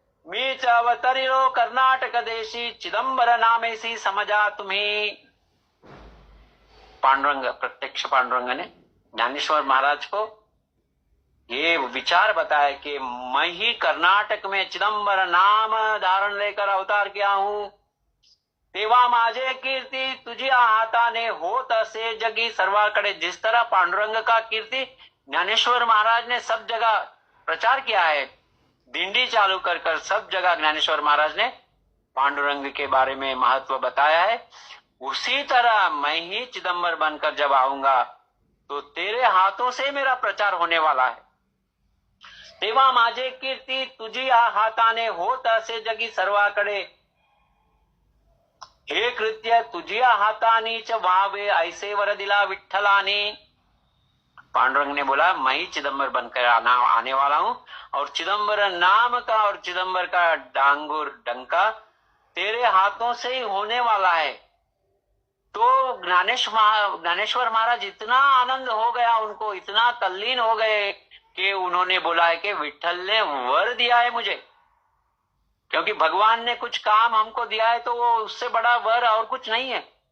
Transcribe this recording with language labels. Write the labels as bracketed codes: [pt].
[mr] मीच अवतरिलो कर्नाटक देशी चिदंबर नामेसी समझा तुम्ही। [hi] पांडुरंग, प्रत्यक्ष पांडुरंग ने ज्ञानेश्वर महाराज को ये विचार बताया कि मैं ही कर्नाटक में चिदंबर नाम धारण लेकर अवतार किया हूं। [mr] तेव्हा माझे कीर्ती तुझ्या हाताने होत असे जगी सर्वाकडे। [hi] जिस तरह पांडुरंग का कीर्ति ज्ञानेश्वर महाराज ने सब जगह प्रचार किया है, दिंडी चालू कर सब जगह ज्ञानेश्वर महाराज ने पांडुरंग के बारे में महत्व बताया है, उसी तरह मैं ही चिदंबर बनकर जब आऊंगा तो तेरे हाथों से मेरा प्रचार होने वाला है। [mr] तेव्हा माझे कीर्ती तुझ्या हाताने होत असे जगी सर्वाकडे। हे कृत्य तुझ्या हातानीच व्हावे ऐसे वर दिला विठ्ठलाने। [hi] पांडुरंग ने बोला मैं ही चिदंबर बनकर आने वाला हूं और चिदंबर नाम का और चिदंबर का डांगुर डंका तेरे हाथों से ही होने वाला है। तो ज्ञानेश्वर महाराज इतना आनंद हो गया, उनको इतना तल्लीन हो गए कि उन्होंने बोला है कि विठल ने वर दिया है मुझे, क्योंकि भगवान ने कुछ काम हमको दिया है तो वो उससे बड़ा वर और कुछ नहीं है।